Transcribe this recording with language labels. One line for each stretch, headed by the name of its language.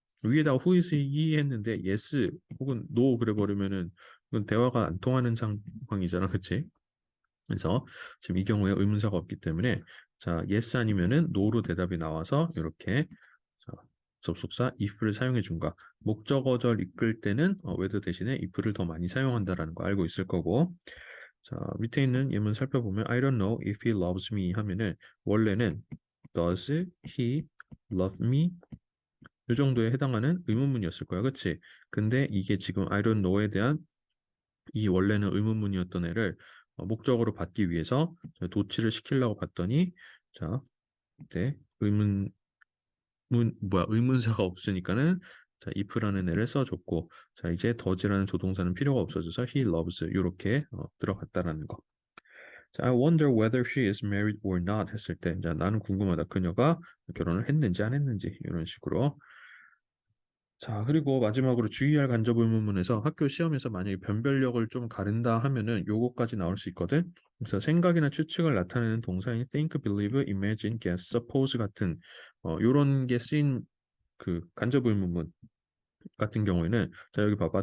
Korean: 위에다
English: who is he
Korean: 했는데 yes 혹은 no 그래 버리면은 이건 대화가 안 통하는 상황이잖아, 그치? 그래서 지금 이 경우에 의문사가 없기 때문에 자, yes 아니면은 no로 대답이 나와서 이렇게 자, 접속사 if를 사용해 준 거야. 목적어절 이끌 때는 whether 대신에 if를 더 많이 사용한다라는 거 알고 있을 거고. 자, 밑에 있는 예문 살펴보면
English: I don't know if he loves me
Korean: 하면은 원래는
English: does he love me?
Korean: 이 정도에 해당하는 의문문이었을 거야, 그치? 근데 이게 지금 I don't know에 대한 이 원래는 의문문이었던 애를 목적어로 받기 위해서 도치를 시키려고 봤더니 자, 이때 의문사가 없으니까는 자, if라는 애를 써줬고 자, 이제 does라는 조동사는 필요가 없어져서 he loves 이렇게 들어갔다라는 거. 자,
English: I wonder whether she is married or not
Korean: 했을 때 자, 나는 궁금하다. 그녀가 결혼을 했는지 안 했는지 이런 식으로 자, 그리고 마지막으로 주의할 간접 의문문에서 학교 시험에서 만약에 변별력을 좀 가른다 하면은 요거까지 나올 수 있거든. 그래서 생각이나 추측을 나타내는 동사인 think, believe, imagine, guess, suppose 같은 요런 게 쓰인 그 간접 의문문 같은 경우에는 자, 여기 봐봐.